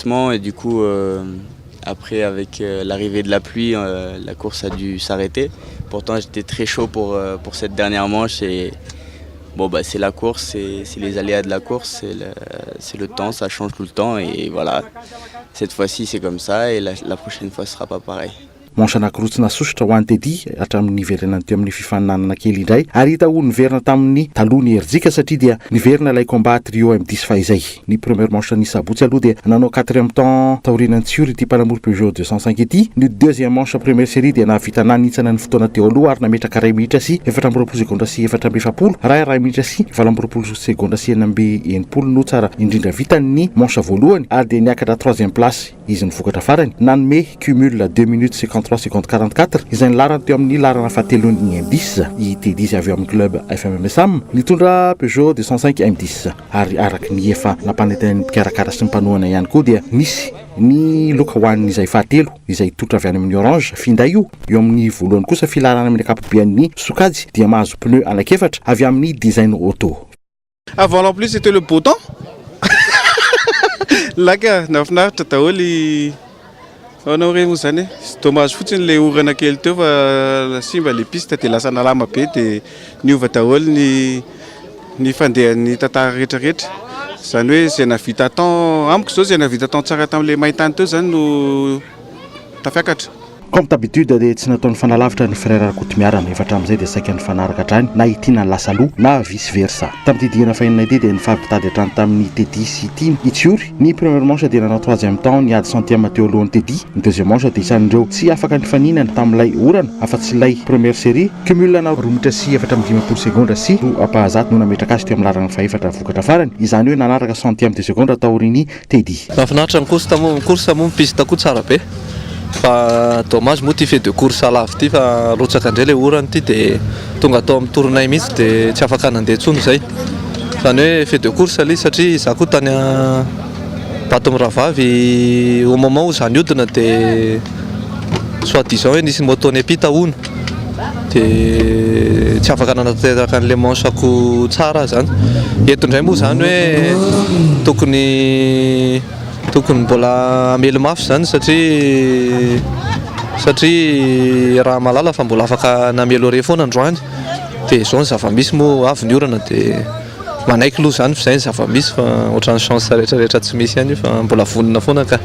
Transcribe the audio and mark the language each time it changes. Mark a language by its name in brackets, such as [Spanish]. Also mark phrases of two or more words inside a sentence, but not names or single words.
[French] Et du coup, après, avec l'arrivée de la pluie, la course a dû s'arrêter. Pourtant, j'étais très chaud pour cette dernière manche. Et Bon, bah, c'est la course, c'est les aléas de la course, c'est le temps, ça change tout le temps et voilà. Cette fois-ci c'est comme ça et la prochaine fois ce sera pas pareil. [Malagasy] Manche anankiroa tsy nasosotra ho an'ny Teddy hatramin'ny niverenany teo amin'ny fifaninanana kely indray ary hita ho niverina tamin'ny taloha ny Erzika satria dia niverina ilay combat trio M10 fahizay. Ny [French] première manche [Malagasy] ny sabotsy aloha dia nanao 4e temps taorian'ny Tsiry ity mpanamory Peugeot 205 ity. Ny [French] deuxième manche première série [Malagasy] dia nahavita nanitsana ny fotoana teo aloha ary nametraka 2 minitra sy 4 segondra sy 440 raha 2 minitra sy 4 segondra sy 480 no tsara indrindra vitany manche voalohany ary dia niakatra 3e place izy nivokatra farany nanome cumul [French] 2 minutes 53 secondes 44 [Malagasy] izay nilarana teo amin'ny larana fahatelon'ny M10 i Teddy izy avy amin'ny club FMMSAM nitondra Peugeot 205 M10 ary araky ny efa nampanetany mpikarakara sy mpanohana ihany koa dia nisy ny loka hoanin'izay fahatelo izay totra avy any amin'ny orange finday io eo amin'ny voalohany kosa filarana amin'ny akapobean'ny sokajy dia mahazo pneu anakefatra avy amin'ny [French] design auto. Avant en plus c'était le beau temps. [Malagasy] Là ka nafinaritra daholy anao reny moa zany sy dommage fotsiny le orana kely teo fa simba le piste de lasa nalama be de niova daholy ny fandehan'ny tantara rehetrarehetra zany hoe zay navita temps amiko zao zay navita temps tsara tamin'le maintany teo zany no tafiakatra. Comme d'habitude dia tsy nataon'ny fanalavitra ny frère Kotomiarana efatra amin'izay dia saika ny fanaraka hatrany na itiana lasa aloha na [Latin] vice versa. [Malagasy] Tamin'ity digana fahinana ity dia nifampitady hatrany tamin'ny Teddy sy Tiny Itsiory. Ny [French] première manche [Malagasy] dia nanao 3e temps niady centième teo alohan'ny Teddy. Ny [French] deuxième manche [Malagasy] dia isan'ireo tsy afaka nifaninana tamin'ilay orana afa-tsy ilay [French] première série cumul [Malagasy] na 2 minitra sy 4 segondra sy apahazato no nametraka azy teo amin'ny larana faefatra vokatra farany izany hoe nanaraka [French] centième de seconde [Malagasy] taorian'ny Teddy. Mahafinaritra ny course moa piste koa tsara be. Fa dommage moa ty [French] fait de course [Malagasy] lavo ty fa rotsaka indray le orana ty dia tonga atao amin'ny tournay mihitsy dia tsy afaka nandeha intsony zay. Zany hoe [French] fait de course [Malagasy] ali satria za koa tany Batomravavy [French] au moment où [Malagasy] zany hodina dia [French] soit disant [Malagasy] hoe nisy moto-ny apita ono dia tsy afaka nanatanteraka an'le manche-ako tsara zany. Eto indray moa zany hoe tokony mbola amelo mafy zany satria raha malala fa mbola afaka namelore foana androany dia zao ny zava-misy moa avy ny orana dia manaiky aloha zany fa zay ny zava-misy fa ohatran'ny chance rehetrarehetra tsy misy ihany fa mbola vonona foana ka.